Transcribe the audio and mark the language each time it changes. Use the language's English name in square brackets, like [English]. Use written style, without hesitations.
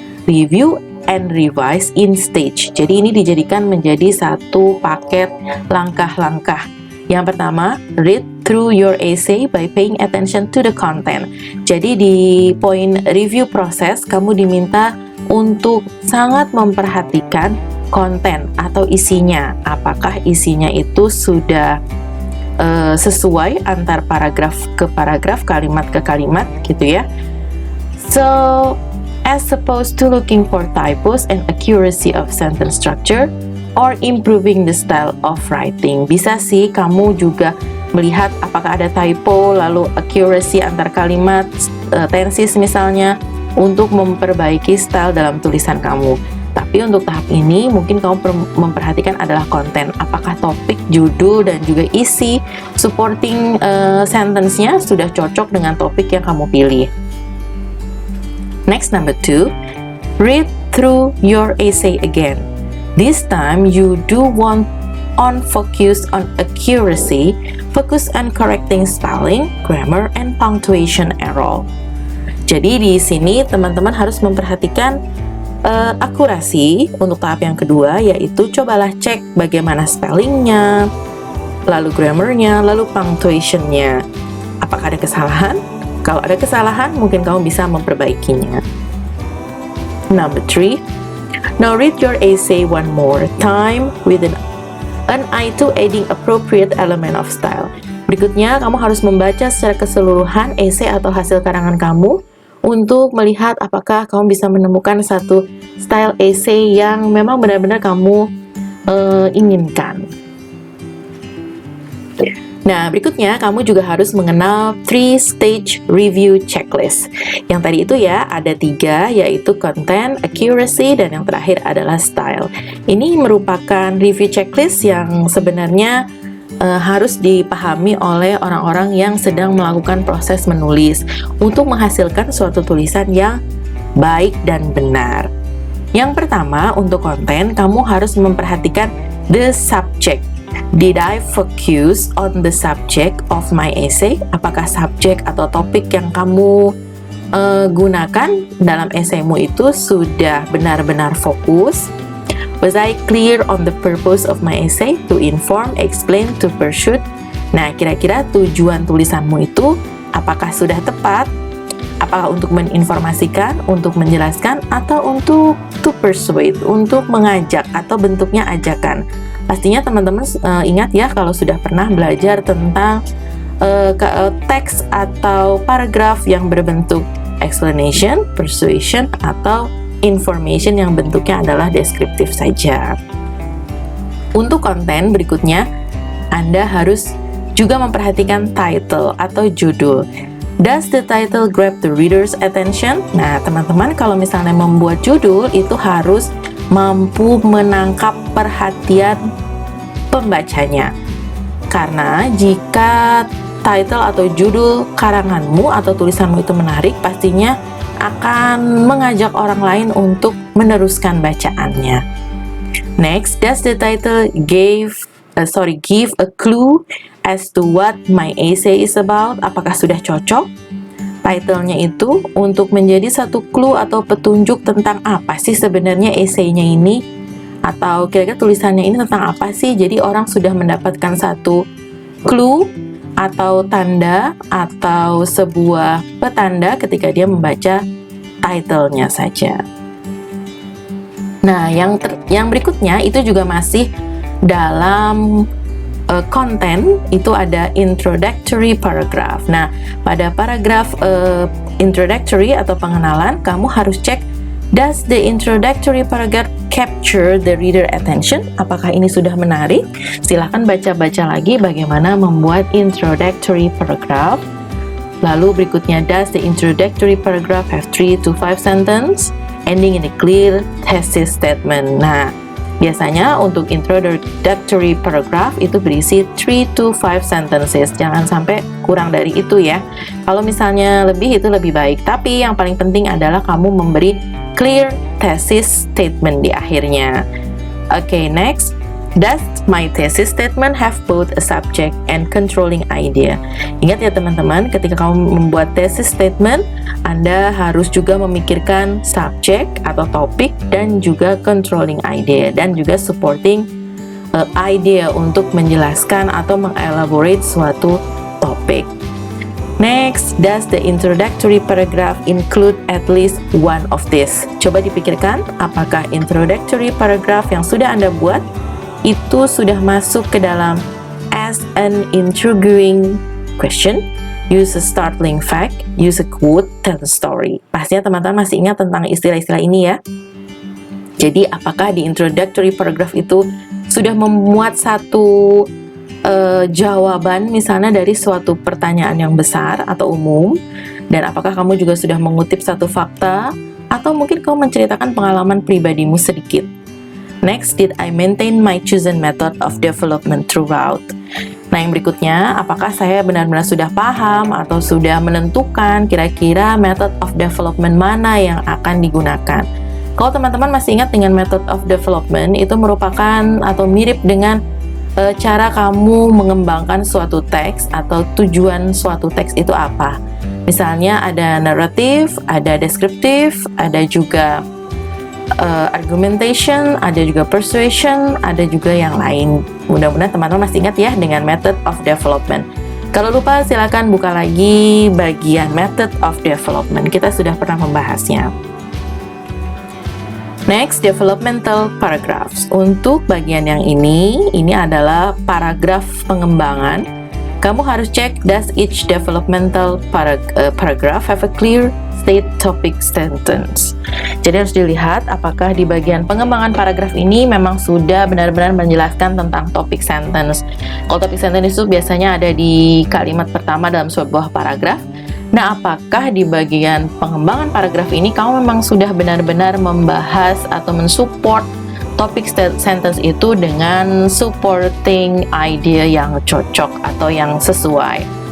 [English] Review and revise in stage. [Indonesian] Jadi ini dijadikan menjadi satu paket langkah-langkah. Yang pertama, [English] read through your essay by paying attention to the content. [Indonesian] Jadi di poin review proses, kamu diminta untuk sangat memperhatikan konten atau isinya. Apakah isinya itu sudah sesuai antar paragraf ke paragraf, kalimat ke kalimat gitu ya. [English] So, as opposed to looking for typos and accuracy of sentence structure or improving the style of writing. [Indonesian] Bisa sih kamu juga melihat apakah ada typo, lalu accuracy antar kalimat, tenses misalnya, untuk memperbaiki style dalam tulisan kamu. Tapi untuk tahap ini mungkin kamu memperhatikan adalah konten. Apakah topik, judul, dan juga isi supporting sentence-nya sudah cocok dengan topik yang kamu pilih. [English] Next, number 2, read through your essay again. This time you do want on focus on accuracy, focus on correcting spelling, grammar, and punctuation error. [Indonesian] Jadi di sini teman-teman harus memperhatikan akurasi untuk tahap yang kedua, yaitu cobalah cek bagaimana spellingnya, lalu grammarnya, lalu punctuationnya. Apakah ada kesalahan? Kalau ada kesalahan, mungkin kamu bisa memperbaikinya. [English] Number 3, now read your essay one more time with an eye to adding appropriate element of style. [Indonesian] Berikutnya, kamu harus membaca secara keseluruhan essay atau hasil karangan kamu untuk melihat apakah kamu bisa menemukan satu style essay yang memang benar-benar kamu inginkan. Nah, berikutnya kamu juga harus mengenal 3-stage review checklist. Yang tadi itu ya, ada 3, yaitu content, accuracy, dan yang terakhir adalah style. Ini merupakan review checklist yang sebenarnya harus dipahami oleh orang-orang yang sedang melakukan proses menulis untuk menghasilkan suatu tulisan yang baik dan benar. Yang pertama, untuk konten, kamu harus memperhatikan the subject. [English] Did I focus on the subject of my essay? [Indonesian] Apakah subjek atau topik yang kamu gunakan dalam esaimu itu sudah benar-benar fokus? [English] Was I clear on the purpose of my essay? To inform, explain, to pursue. [Indonesian] Nah, kira-kira tujuan tulisanmu itu apakah sudah tepat? Apakah untuk menginformasikan, untuk menjelaskan, atau untuk to persuade, untuk mengajak, atau bentuknya ajakan? Pastinya teman-teman ingat ya kalau sudah pernah belajar tentang teks atau paragraf yang berbentuk explanation, persuasion, atau information yang bentuknya adalah deskriptif saja. Untuk konten berikutnya, Anda harus juga memperhatikan title atau judul. [English] Does the title grab the reader's attention? [Indonesian] Nah, teman-teman kalau misalnya membuat judul itu harus mampu menangkap perhatian pembacanya. Karena jika title atau judul karanganmu atau tulisanmu itu menarik, pastinya akan mengajak orang lain untuk meneruskan bacaannya. [English] Next, does the title give a clue as to what my essay is about? [Indonesian] Apakah sudah cocok title-nya itu untuk menjadi satu clue atau petunjuk tentang apa sih sebenarnya esainya ini? Atau kira-kira tulisannya ini tentang apa sih? Jadi orang sudah mendapatkan satu clue atau tanda atau sebuah petanda ketika dia membaca title-nya saja. Nah, yang berikutnya itu juga masih dalam konten, itu ada introductory paragraph. Nah, pada paragraf introductory atau pengenalan, kamu harus cek, [English] does the introductory paragraph capture the reader attention? [Indonesian] Apakah ini sudah menarik? Silahkan baca-baca lagi bagaimana membuat introductory paragraph. Lalu berikutnya, [English] does the introductory paragraph have 3 to 5 sentences ending in a clear thesis statement? [Indonesian] Nah, biasanya untuk introductory paragraph itu berisi [English] 3 to 5 sentences. [Indonesian] Jangan sampai kurang dari itu ya. Kalau misalnya lebih itu lebih baik. Tapi yang paling penting adalah kamu memberi clear thesis statement di akhirnya. [English] Okay, next. Does my thesis statement have both a subject and controlling idea? [Indonesian] Ingat ya teman-teman, ketika kamu membuat thesis statement, Anda harus juga memikirkan subject atau topik dan juga controlling idea dan juga supporting idea untuk menjelaskan atau mengelaborate suatu topik. [English] Next, does the introductory paragraph include at least one of this? [Indonesian] Coba dipikirkan, apakah introductory paragraph yang sudah Anda buat itu sudah masuk ke dalam [English] as an intriguing question, use a startling fact, use a quote, tell a story. [Indonesian] Pastinya teman-teman masih ingat tentang istilah-istilah ini ya. Jadi apakah di introductory paragraph itu sudah memuat satu jawaban misalnya dari suatu pertanyaan yang besar atau umum, dan apakah kamu juga sudah mengutip satu fakta atau mungkin kamu menceritakan pengalaman pribadimu sedikit. [English] Next, did I maintain my chosen method of development throughout? [Indonesian] Nah, yang berikutnya, apakah saya benar-benar sudah paham atau sudah menentukan kira-kira method of development mana yang akan digunakan? Kalau teman-teman masih ingat dengan method of development, itu merupakan atau mirip dengan cara kamu mengembangkan suatu teks atau tujuan suatu teks itu apa. Misalnya ada naratif, ada deskriptif, ada juga argumentation, ada juga persuasion, ada juga yang lain. Mudah-mudahan teman-teman masih ingat ya dengan method of development. Kalau lupa silakan buka lagi bagian method of development. Kita sudah pernah membahasnya. [English] Next, developmental paragraphs. [Indonesian] Untuk bagian yang ini adalah paragraf pengembangan. Kamu harus cek, [English] does each developmental paragraph have a clear state topic sentence. [Indonesian] Jadi harus dilihat apakah di bagian pengembangan paragraf ini memang sudah benar-benar menjelaskan tentang topik sentence. Kalau topik sentence itu biasanya ada di kalimat pertama dalam sebuah paragraf. Nah, apakah di bagian pengembangan paragraf ini kamu memang sudah benar-benar membahas atau mensupport topik sentence itu dengan supporting idea yang cocok atau yang sesuai.